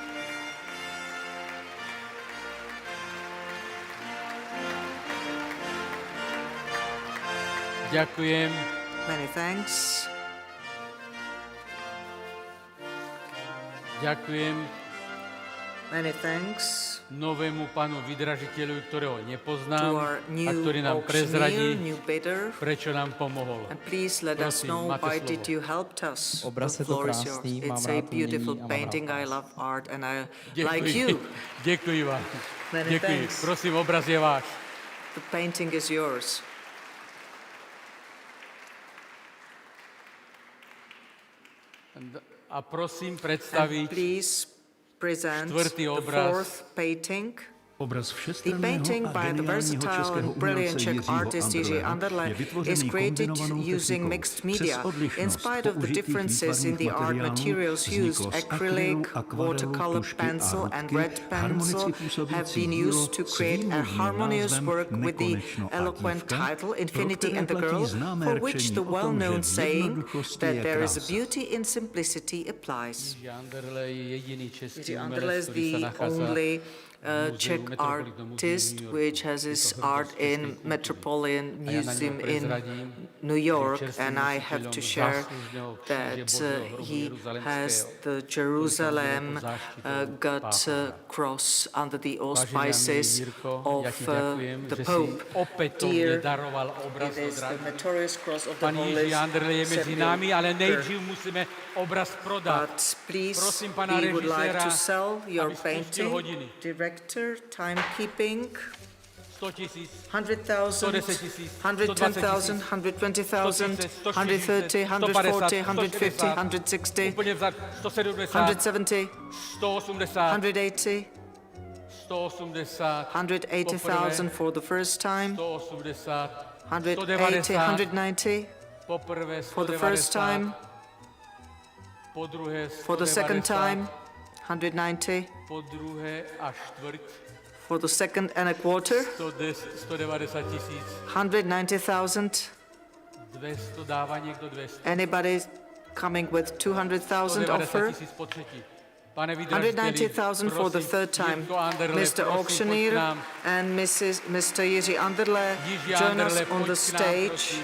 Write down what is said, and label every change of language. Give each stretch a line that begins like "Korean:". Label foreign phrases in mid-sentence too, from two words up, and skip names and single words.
Slovak: Ďakujem.
English: Many thanks.
Slovak: Ďakujem
English: Many thanks
Slovak: novému pánu vydražiteľu, ktorého to nepoznám
English: our a new
Slovak: ktorý nám
English: auctioneer,
Slovak: prezradí,
English: new bidder.
Slovak: prečo nám pomohol.
English: And please let us
Slovak: Prosím,
English: know
Slovak: máte
English: why
Slovak: slovo.
English: did you help us.
Czech: Obraz
English: The
Czech: je to
English: floor is yours.
Czech: krásný, mám
English: It's a
Czech: rád
English: beautiful
Czech: umění a mám
English: painting.
Czech: rád
English: I
Czech: vás.
English: love art and I
Czech: Děkuji.
English: like you.
Czech: Děkuji vám.
English: Many
Czech: Děkuji.
English: thanks.
Czech: Prosím, obraz je váš.
English: The painting is yours.
Slovak: A prosím
English: And
Slovak: predstaviť
English: please present
Czech: čtvrtý
English: the
Czech: obraz.
English: fourth painting.
Czech: Obraz
English: The
Czech: všestranného
English: painting
Czech: a
English: by the
Czech: geniálního
English: versatile
Czech: českého
English: and brilliant
Czech: umělce
English: Czech
Czech: Jiřího
English: artist Jiří
Czech: Anderleho
English: Anderle
Czech: je
English: is
Czech: vytvořený
English: created
Czech: kombinovanou
English: using
Czech: technikou.
English: mixed media.
Czech: Přes odlišnost
English: In spite of the
Czech: použitých
English: differences in the
Czech: výtvarných
English: art
Czech: materiálů
English: materials used,
Czech: vzniklo z
English: acrylic,
Czech: akrylu, akvarelu,
English: watercolor
Czech: tušky
English: pencil
Czech: a
English: and
Czech: rutky
English: red pencil
Czech: harmonicky
English: have
Czech: působící
English: been
Czech: dílo
English: used to
Czech: s
English: create a
Czech: výmluvným
English: harmonious
Czech: názvem
English: work with the
Czech: Nekonečno a
English: eloquent
Czech: dívka,
English: title
Czech: pro
English: Infinity
Czech: které
English: and the
Czech: platí
English: Girl,
Czech: známé
English: for which
Czech: rčení
English: the
Czech: o tom,
English: well-known
Czech: že v
English: saying
Czech: jednoduchosti
English: that
Czech: je
English: there is a
Czech: krása.
English: beauty in simplicity applies.
Czech: Jiří Anderle je jediný český
English: Jiří Anderle
Slovak: umelec,
English: is
Slovak: ktorý sa
English: the
Slovak: nachádza
English: only
Slovak: v
English: Czech
Slovak: Metropolitnom múzeu
English: artist
Slovak: v New Yorku.
English: which has
Slovak: Je
English: his
Slovak: to
English: art
Slovak: hrdosť
English: in
Slovak: českej kultúry.
English: Metropolitan
Slovak: A ja na
English: Museum
Slovak: ňom
English: in
Slovak: prezradím,
English: New York,
Slovak: že čerstvým
English: and I have to
Slovak: nositeľom
English: share
Slovak: záslužného kríže
English: that
Slovak: Božieho hrobu
English: he has
Slovak: Jeruzalemského,
English: the Jerusalem
Slovak: ktorý sa udelil pod záštitou
English: God
Slovak: pápeža.
English: cross under the
Slovak: Vážený
English: auspices
Slovak: Jirko,
English: of
Slovak: ja ti ďakujem,
English: the
Slovak: že si
English: Pope.
Slovak: opätovne
English: Dear,
Slovak: daroval obraz
English: it is the
Slovak: od
English: notorious cross of the
Slovak: Pani
English: Holy
Slovak: Jiří Anderle je medzi nami, ale
English: Sepulchre.
Czech: nejdřív musíme obraz prodat.
English: But please,
Czech: Prosím pana
English: we would like
Czech: režiséra,
English: to sell your
Czech: aby spustil
English: painting.
Czech: hodiny.
English: Director, timekeeping.
Czech: 100 000,
English: 100,000,
Czech: 110 000,
English: 110,000, 120,000, 130, 140, 150, 160,
Czech: úplně vzad 170,
English: 170,
Czech: 180,
English: 180,
Czech: 180,
English: 180,000 for the first time,
Czech: 180,
English: 180, 190
Czech: poprvé
English: for the first
Czech: 190,
English: time,
Czech: po druhé
English: for the second
Czech: 190,
English: time, 190,
Czech: po druhé a štvrť,
English: for the second and a quarter,
Czech: 190 000,
English: 190,000.
Czech: 200 dává někdo 200,
English: Anybody coming with 200,000 offer?
Czech: 190 000 po třetí. Pane vydržiteli,
English: 190,000 for the third time.
Czech: Jirko Anderle,
English: Mr.
Czech: prosím, pojď
English: Auctioneer
Czech: k nám.
English: and Mr.
Czech: Jiří Anderle,
English: Jiří join us Anderle, on the
Czech: pojď k nám,
English: stage,
Czech: prosím.